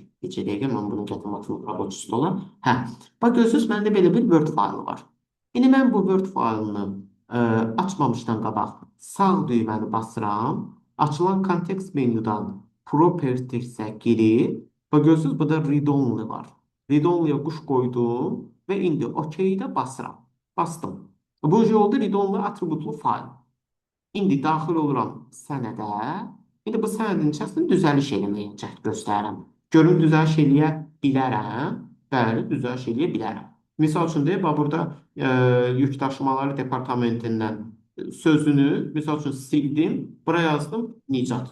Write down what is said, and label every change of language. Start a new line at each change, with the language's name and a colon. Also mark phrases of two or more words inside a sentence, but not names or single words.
Azerbaijani: Neçə dəqiqə mən bunu gətirmək rəqəmçi stola. Hə, bax, gözünüz, məndə belə bir Word faylı var. İndi mən bu Word faylını açmamışdan qabaq sağ düyməni basıram. Açılan kontekst menyudan Properties-ə girib. Və görürsünüz, burada read-only var. Read-only-yə quş qoydum və indi OK-də basıram. Bastım. Bu oldu read-only atributlu fayl. İndi daxil oluram sənədə. İndi bu sənədin içərisində düzəliş eləməyə cəhd göstərirəm. Görün, düzəliş eləyə bilərəm. Bəli, düzəliş eləyə bilərəm. Misal üçün deyək, burada yük daşımaları departamentindən sözünü, misal üçün sildim, buraya yazdım Nicat.